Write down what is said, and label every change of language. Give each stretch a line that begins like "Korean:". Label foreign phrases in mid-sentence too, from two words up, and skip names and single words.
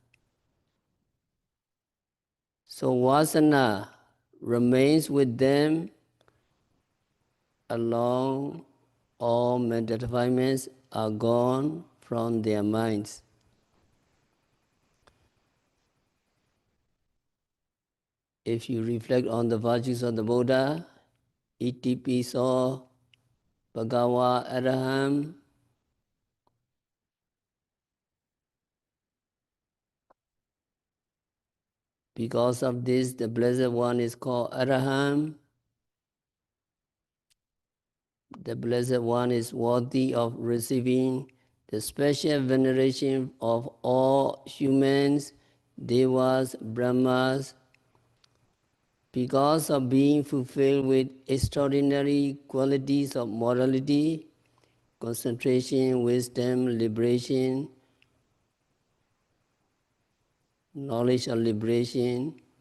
English: So vasana remains with them along all mental defilements are gone from their minds. If you reflect on the virtues of the Buddha,
Pali: iti piso bhagava araham,
English: because of this the Blessed One is called Araham. The Blessed One is worthy of receiving the special veneration of all humans, devas, brahmas, because of being fulfilled with extraordinary qualities of morality, concentration, wisdom, liberation, knowledge of liberation.